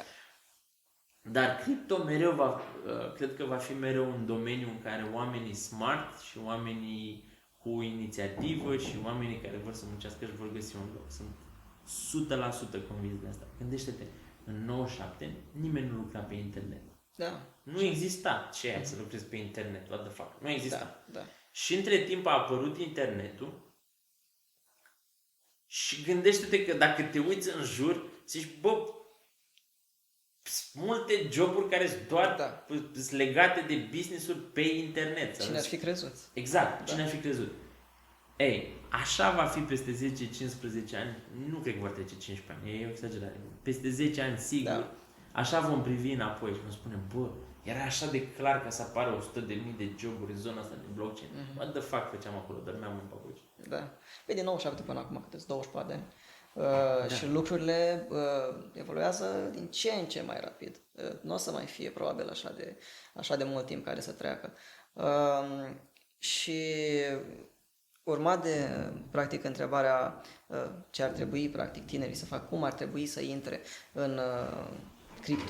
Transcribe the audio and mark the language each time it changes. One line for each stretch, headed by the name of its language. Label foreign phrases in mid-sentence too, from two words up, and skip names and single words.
Romanian: Dar cripto mereu cred că va fi mereu un domeniu în care oamenii smart și oamenii cu inițiativă și oamenii care vor să muncească își vor găsi un loc. Sunt 100% convins de asta. Gândește-te, în 97 nimeni nu lucra pe internet. Da. Nu exista ce aia să lucrezi pe internet,
English: what the fuck.
Romanian: Nu exista. Da. Și între timp a apărut internetul și gândește-te că dacă te uiți în jur, zici, bă, multe joburi care sunt doar sunt legate de business-uri pe internet. Cine ar fi crezut? Exact, cine ar fi crezut? Ei, așa va fi peste 10-15 ani, nu cred că vor trece 15 ani, e o exagerare. Peste 10 ani, sigur, Da. așa vom privi înapoi și vom spune, bă, era așa de clar ca să apară 100.000 de joburi în zona asta de blockchain.
English: What the fuck
Romanian: făceam acolo, dormeam în papuci. Da. Păi din 97 până acum, câte 24 de ani. Și lucrurile evoluează din ce în ce mai rapid. Nu o să mai fie probabil așa de mult timp care să treacă. Și urmat de, practic, întrebarea ce ar trebui, practic, tinerii să facă, cum ar trebui să intre în cripto.